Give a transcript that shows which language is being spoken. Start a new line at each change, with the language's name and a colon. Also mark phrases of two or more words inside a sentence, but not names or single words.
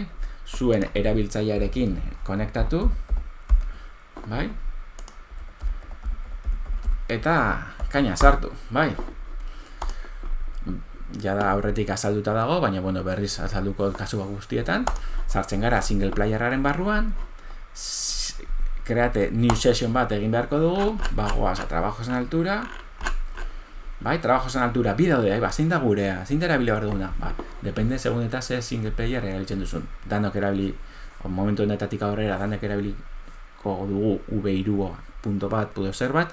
Basque: Zuen erabiltzailearekin konektatu, bai? Eta kaina sartu, bai? Jada aurretik azalduta dago, baina berriz azalduko kasu guztietan, sartzen gara
English: single playerraren
Basque: barruan,
English: create new session
Basque: bat egin beharko dugu, goaz
Spanish: a trabajos en altura,
Basque: bai,
Spanish: trabajos en altura,
Basque: bi daude, zein da gurea, zein da erabili behar duguna,
Spanish: depende segun
Basque: eta ze
English: single player
Basque: erabiltzen duzun, danok erabili, momentu honetatik aurrera, danek erabiliko dugu v3.bat, vale?